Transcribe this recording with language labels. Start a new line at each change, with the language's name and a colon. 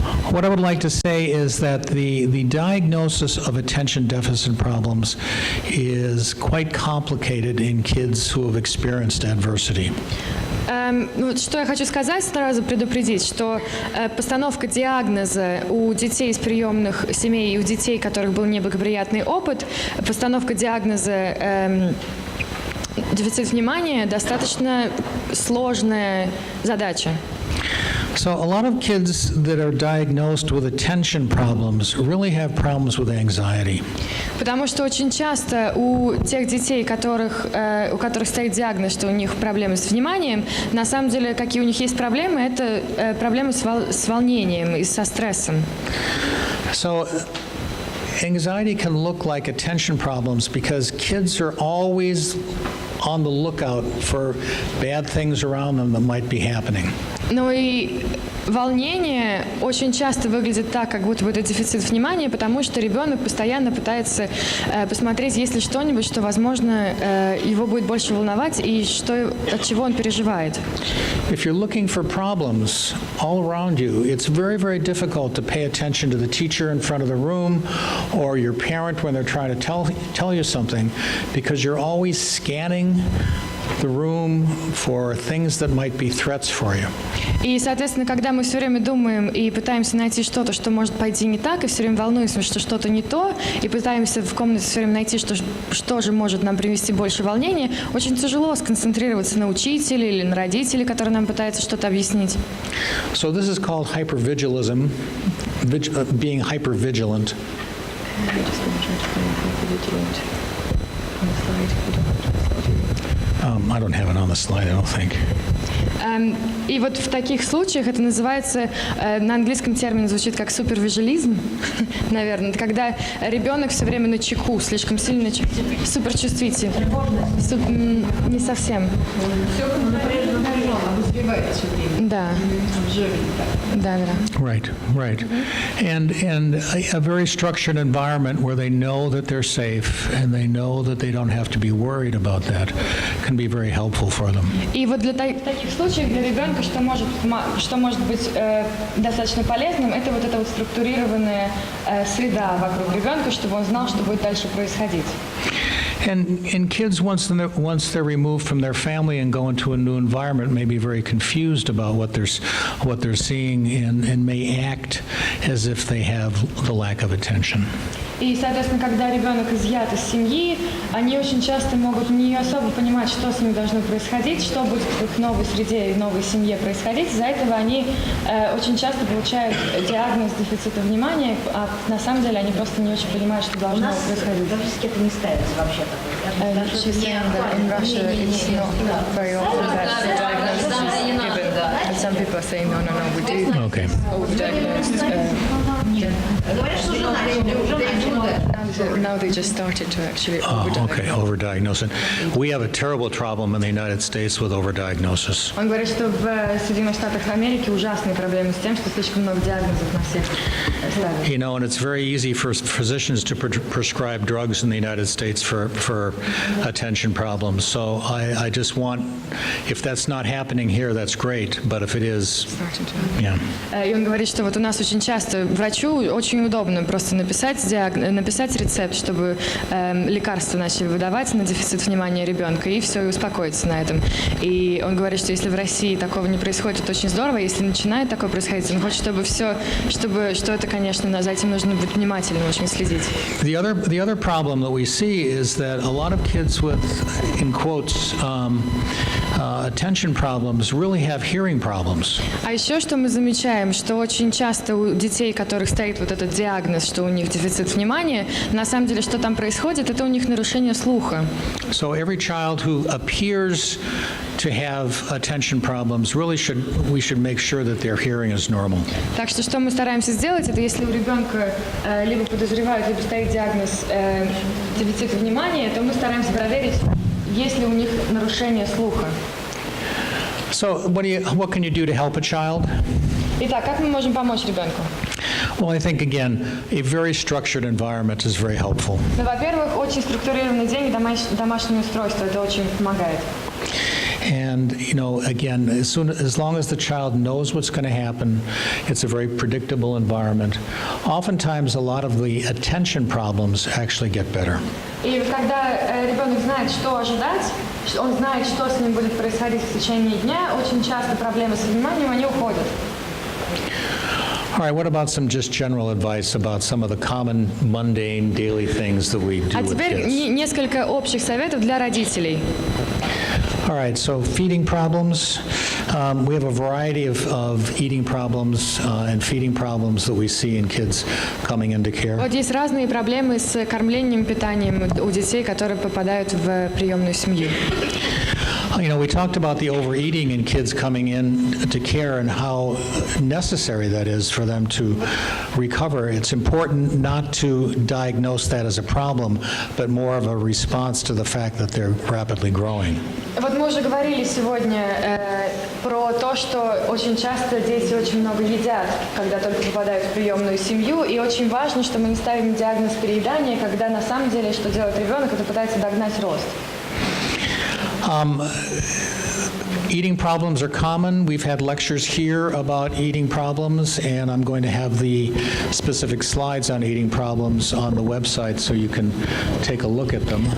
English: What I would like to say is that the diagnosis of attention deficit problems is quite complicated in kids who have experienced adversity.
Russian: Что я хочу сказать, сразу предупредить, что постановка диагноза у детей из приемных семей и у детей, у которых был неблагоприятный опыт, постановка диагноза дефицит внимания достаточно сложная задача.
English: So a lot of kids that are diagnosed with attention problems really have problems with anxiety.
Russian: Потому что очень часто у тех детей, у которых стоит диагноз, что у них проблемы с вниманием, на самом деле, какие у них есть проблемы, это проблемы с волнением и со стрессом.
English: So anxiety can look like attention problems because kids are always on the lookout for bad things around them that might be happening.
Russian: Ну и волнение очень часто выглядит так, как будто бы это дефицит внимания, потому что ребенок постоянно пытается посмотреть, есть ли что-нибудь, что, возможно, его будет больше волновать и от чего он переживает.
English: If you're looking for problems all around you, it's very, very difficult to pay attention to the teacher in front of the room or your parent when they're trying to tell you something because you're always scanning the room for things that might be threats for you.
Russian: И, соответственно, когда мы все время думаем и пытаемся найти что-то, что может пойти не так, и все время волнуемся, что что-то не то, и пытаемся в комнате все время найти, что же может нам привести больше волнения, очень тяжело сконцентрироваться на учителе или на родителе, который нам пытается что-то объяснить.
English: So this is called hypervigilism, being hypervigilant. I don't have it on the slide, I don't think.
Russian: И вот в таких случаях это называется, на английском термин звучит как супервижуализм, наверное, когда ребенок все время на чеку, слишком сильно на чеку, суперчувствительный. Не совсем. Все напряженно, обозревает все время. Да. Да.
English: Right. And a very structured environment where they know that they're safe and they know that they don't have to be worried about that can be very helpful for them.
Russian: И вот для таких случаев для ребенка, что может быть достаточно полезным, это вот эта вот структурированная среда вокруг ребенка, чтобы он знал, что будет дальше происходить.
English: And kids, once they're removed from their family and go into a new environment, may be very confused about what they're seeing and may act as if they have the lack of attention.
Russian: И, соответственно, когда ребенок изъят из семьи, они очень часто могут не особо понимать, что с ним должно происходить, что будет в их новой среде и новой семье происходить. Из-за этого они очень часто получают диагноз дефицита внимания, а на самом деле они просто не очень понимают, что должно происходить. Практически это не ставится вообще такой.
English: In Russia it's not very often that the diagnosis is given. But some people are saying, no, we do. Okay. Overdiagnosed.
Russian: Говорят, что уже начали, уже
English: Now they just started to actually Okay, overdiagnosing. We have a terrible problem in the United States with overdiagnosis.
Russian: Он говорит, что в Соединенных Штатах Америки ужасные проблемы с тем, что слишком много диагнозов на всех ставят.
English: You know, and it's very easy for physicians to prescribe drugs in the United States for attention problems. So I just want, if that's not happening here, that's great. late, but if it is, starting to happen. yeah.
Russian: И он говорит, что вот у нас очень часто врачу очень удобно просто написать рецепт, чтобы лекарства начали выдавать на дефицит внимания ребенка, и все, и успокоиться на этом. И он говорит, что если в России такого не происходит, это очень здорово. Если начинает такое происходить, он хочет, чтобы все, что это, конечно, за этим нужно быть внимательным, очень следить.
English: The other problem that we see is that a lot of kids with, in quotes, attention problems really have hearing problems.
Russian: А еще что мы замечаем, что очень часто у детей, у которых стоит вот этот диагноз, что у них дефицит внимания, на самом деле, что там происходит, это у них нарушение слуха.
English: So every child who appears to have attention problems, really we should make sure that their hearing is normal.
Russian: Так что мы стараемся сделать, это если у ребенка либо подозревают, либо стоит диагноз дефицита внимания, то мы стараемся проверить, есть ли у них нарушение слуха.
English: So what can you do to help a child?
Russian: Итак, как мы можем помочь ребенку?
English: Well, I think, again, a very structured environment is very helpful.
Russian: Ну, во-первых, очень структурированный день и домашнее устройство, это очень помогает.
English: And, again, as long as the child knows what's going to happen, it's a very predictable environment. Oftentimes, a lot of the attention problems actually get better.
Russian: И когда ребенок знает, что ожидать, он знает, что с ним будет происходить в течение дня, очень часто проблемы с вниманием, они уходят.
English: All right, what about some just general advice about some of the common, mundane, daily things that we do
Russian: А
English: with
Russian: теперь
English: kids?
Russian: несколько общих советов для родителей.
English: All right, so feeding problems. We have a variety of eating problems and feeding problems that we see in kids coming into care.
Russian: Вот есть разные проблемы с кормлением, питанием у детей, которые попадают в приемную семью.
English: We talked about the overeating in kids coming in to care and how necessary that is for them to recover. It's important not to diagnose that as a problem, but more of a response to the fact that they're rapidly growing.
Russian: Вот мы уже говорили сегодня про то, что очень часто дети очень много едят, когда только попадают в приемную семью, и очень важно, что мы не ставим диагноз переедания, когда на самом деле, что делает ребенок, это пытается догнать рост.
English: Eating problems are common. We've had lectures here about eating problems, and I'm going to have the specific slides on eating problems on the website so you can take a look at them.